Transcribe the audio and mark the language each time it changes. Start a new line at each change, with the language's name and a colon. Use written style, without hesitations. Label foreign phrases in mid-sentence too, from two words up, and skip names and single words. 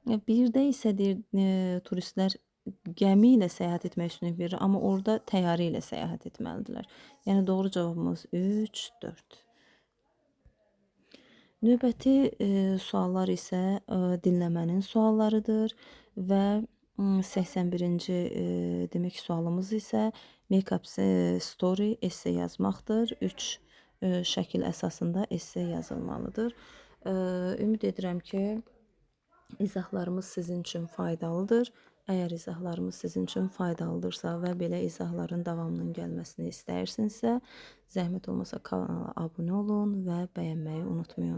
Azerbaijani: 1-də isə deyir, turistlər gəmi ilə səyahət etmək üstünlük verir, amma orada təyyarə ilə səyahət etməlidirlər. Yəni doğru cavabımız 3, 4. Növbəti, suallar isə, dinləmənin suallarıdır və, 81-ci, demək sualımız isə
English: make up story,
Azerbaijani: esse yazmaqdır. 3 şəkil əsasında esse yazılmalıdır. Ümid edirəm ki, izahlarımız sizin üçün faydalıdır. Əgər izahlarımız sizin üçün faydalıdırsa və belə izahların davamının gəlməsini istəyirsinizsə, zəhmət olmasa kanala abunə olun və bəyənməyi unutmayın.